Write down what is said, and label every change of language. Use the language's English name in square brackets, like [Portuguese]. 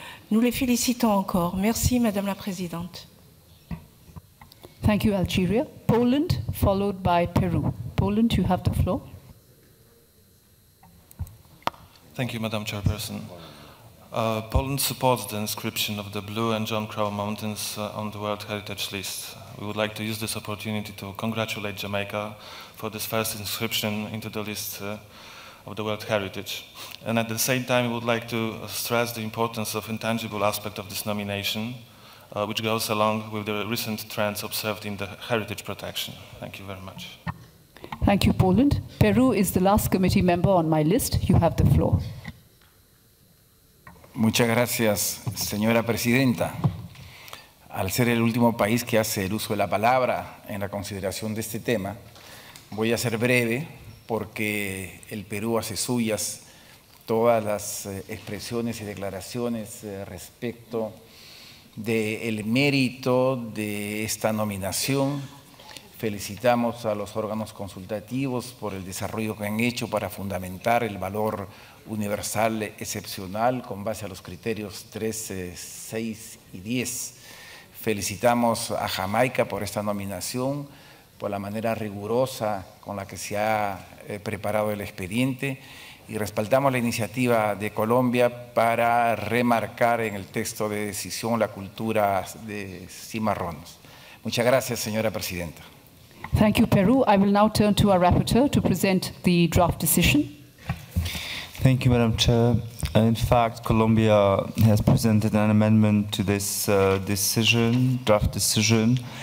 [French] Nous les félicitons encore. Merci, Madame la Présidente. [English] Thank you, Algeria. Poland, followed by Peru. Poland, you have the floor. Thank you, Madam Chairperson. Poland supports the inscription of the Blue and John Crow Mountains on the World Heritage List. We would like to use this opportunity to congratulate Jamaica for this first inscription into the list. of the World Heritage. And at the same time, we would like to stress the importance of intangible aspect of this nomination, which goes along with the recent trends observed in the heritage protection. Thank you very much. Thank you, Poland. Peru is the last committee member on my list. You have the floor. [Spanish] Muchas gracias, señora presidenta. Al ser el último país que hace el uso de la palabra en la consideración de este tema, voy a ser breve porque el Perú hace suyas todas las expresiones y declaraciones respecto del mérito de esta nominación. Felicitamos a los órganos consultativos por el desarrollo que han hecho para fundamentar el valor universal excepcional con base a los criterios 3, 6 y 10. Felicitamos a Jamaica por esta nominación, por la manera rigurosa con la que se ha preparado el expediente, y respaldamos la iniciativa de Colombia para remarcar en el texto de decisión la cultura de cimarrones. Muchas gracias, señora presidenta. [English] Thank you, Peru. I will now turn to our rapporteur to present the draft decision. Thank you, Madam Chair. In fact, Colombia has presented an amendment to this draft decision.